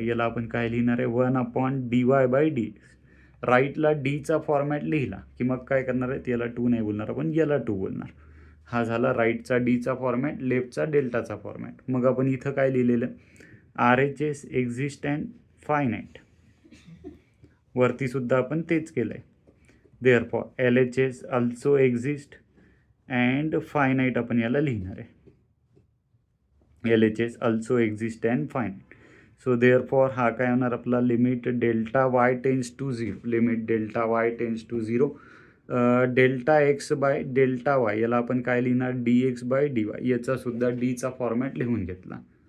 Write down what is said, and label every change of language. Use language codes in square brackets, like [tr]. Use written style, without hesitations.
[mr] याला आपण काय लिहिणार आहे, 1/dy/dx. राईटला डीचा फॉर्मॅट लिहिला की मग काय करणार आहे, याला 2 नाही बोलणार आपण, याला 2 बोलणार. हा झाला राईटचा डीचा फॉर्मॅट, लेफ्टचा डेल्टाचा फॉर्मॅट. मग आपण इथं काय लिहिलेलं, [en] RHS exist and finite. [mr] वरती सुद्धा आपण तेच केलं आहे. [en] Therefore, LHS also exist and finite [mr] आपण याला लिहिणार आहे. [en] LHS also exist and finite. So therefore [mr] हा काय होणार आपला, limit Δy tends to 0 limit Δy tends to 0 Δx/Δy. याला आपण काय लिहिणार, dx/dy. याचा सुद्धा डीचा फॉर्मॅट लिहून घेतला.